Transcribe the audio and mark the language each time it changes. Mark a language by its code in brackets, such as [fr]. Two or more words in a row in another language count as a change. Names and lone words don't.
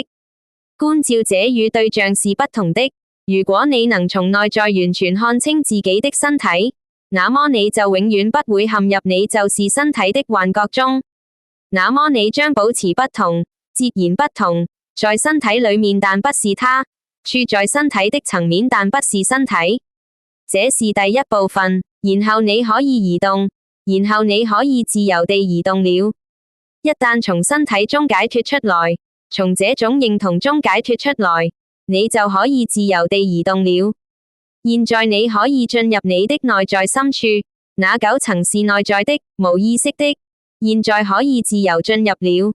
[zh] 觀照者與對象是不同的。如果你能從內在完全看清自己的身體，那麼你就永遠不會陷入你就是身體的幻覺中。那麼你將保持不同，截然不同，在身體裡面但不是它，處在身體的層面但不是身體。這是第一部分，然後你可以移動，然後你可以自由地移動了。一旦從身體中解脫出來，從這種認同中解脫出來，你就可以自由地移動了。現在你可以進入你的內在深處，那9層是內在的、無意識的，現在可以自由進入了。